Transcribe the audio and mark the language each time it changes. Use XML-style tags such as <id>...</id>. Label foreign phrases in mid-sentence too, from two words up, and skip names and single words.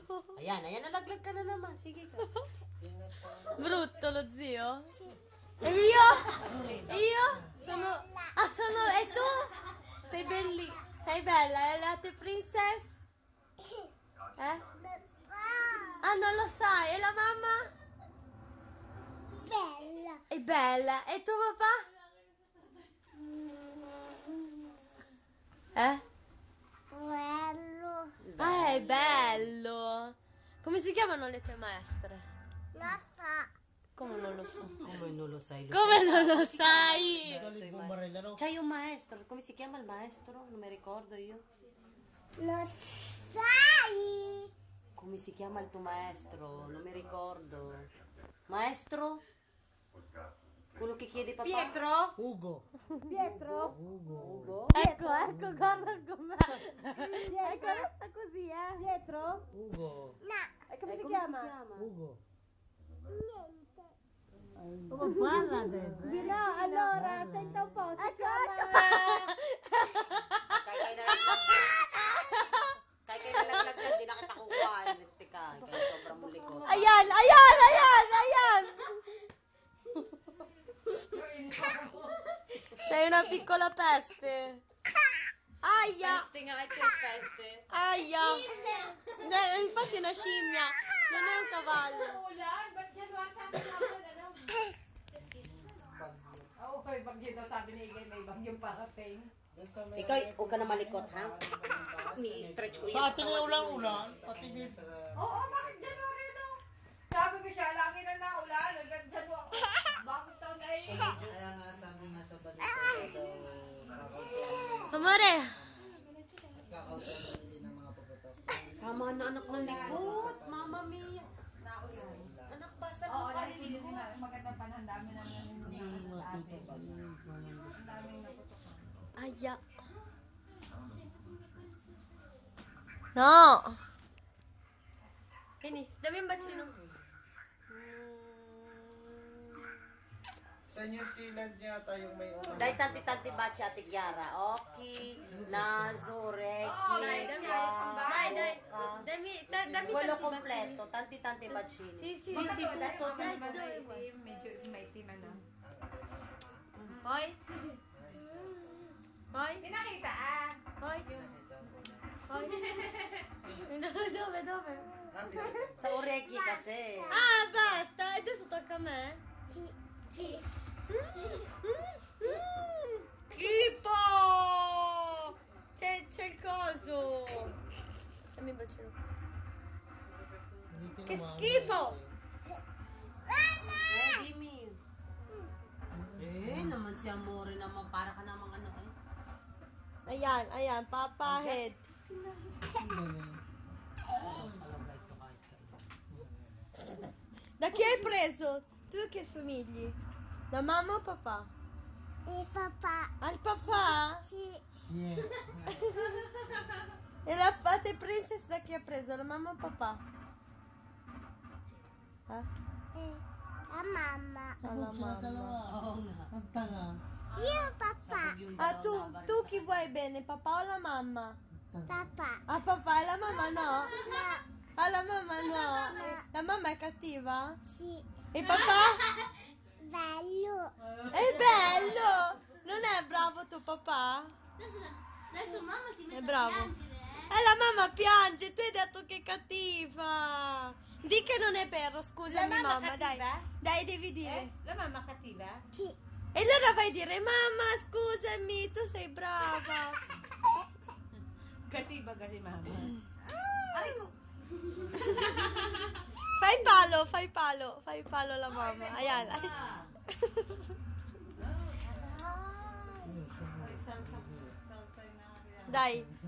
<tl>Ayan, nalaglag ka na naman. Sige ka.</tl> <it>Brutto lo zio? E io? Io? Sono... E tu? Sei belli. Sei bella, e la te princess? Ah, non lo sai. E la mamma? Bella. È bella. E tuo papà? Bello. Ah, è bello. Come si chiamano le tue maestre? Non so. Come non lo so? Come non lo sai? Come non lo sai?</it> <tl>Galing mo Marilla, no?</tl> <it>C'hai un maestro, come si chiama il maestro? Non mi ricordo io. Non sai. Come si chiama il tuo maestro? Non mi ricordo. Maestro? Quello che chiede papà? Pietro? Ugo. Pietro? Ugo? Ecco, guarda com'è. Ecco, resta così, Pietro? Ugo. E come si Come chiama? Ugo. Niente. Guarda adesso. Di no, allora, senta un po', si Ecco, chiama...</it> <tl>Kaya nalaglag yan, di na kita kukuha. Teka, kaya sobrang mulikot. Ayan!</tl> <it>Sei una piccola peste. Aia!</it> <tl>Peste nga ito yung peste. Aia!</tl> <it>Infatti è una scimmia, non è un cavallo.</it> <tl>Ulan, ba't dyan wala sa atin hapon, ano? Oo, kay bagyo daw sabi ni Igay, may bagyong parating. Ikaw, huwag ka na malikot, ha? Ni-stretch ko yung Sa ating ulang-ulan, pati din sa... Oo, bakit January no? Sabi ko siya, lagi na naulan, hanggang January. Bakit taon na yun? Kaya nga sabi nga sa balita daw, Amore, kakautan din ng mga pagkatas. Tama na anak ng likot.</tl> <it>Mama mia.</it> <tl>Anak, basa Oo, ka nalilito likot. na. Magandang panahon, dami na nangyayari sa atin. Ang daming naputukan. aia. No!</tl> <it>Vieni, dammi un bacino.</it> <tl>Sa New Zealand yata yung may ulan. Dahil tanti-tanti ba siya, Ate Kiara? Oki, Nazo, Reki,</tl> <it>Dai, dammi Quello tanti bacini.</it> <tl>kompleto, tanti-tanti ba siya?</tl> <it>Sì, sì, Sì, sì, dai, tutto, dai, tutto. dai.</it> <tl>Medyo may team ano.</tl> <it>Poi? Poi?</it> <tl>Pinakita ah!</tl> <it>Poi? Poi? Dove?</it> <tl>Sa Oreki kasi. Ah, basta!</tl> <it>Adesso tocca a me. Sì. Schifo! C'è il coso! Dammi un bacino. Che schifo! Dimmi.</it> <tl>Naman si Amore naman. Para ka namang ano eh. Ayan, Papa Head. Talaga ito kahit</tl> <it>Da chi hai preso? Tu che somigli? Da mamma o papà? Il papà. Al papà? Sì.</it> <en>Yeah.</en> <it>E la Pate Princess da chi ha preso? La mamma o papà? La mamma. Alla mamma.</it> <tl>Oo nga. Ang tanga.</tl> <it>Io papà.</it> <tl>Yung Ah, dalawa</tl> <it>tu chi vuoi bene? Papà o la mamma? Papà. Ah, papà e la mamma no? Ah, la mamma no? La mamma è cattiva? Sì. E papà? Bello. È bello! Non è bravo tuo papà? Adesso mamma si È bravo. La mamma piange, tu hai detto che è cattiva. Di che non è vero, scusami mamma, dai. Dai, devi dire. La mamma cattiva? Sì. E allora vai a dire, mamma, scusami, tu sei brava.</it> <tl>Cattiva kasi mama. Aray ko.</tl> <it>Fai palo la mamma.</it> <tl>Ayan. Ay, salsa na.</tl> <it>Dai.</it>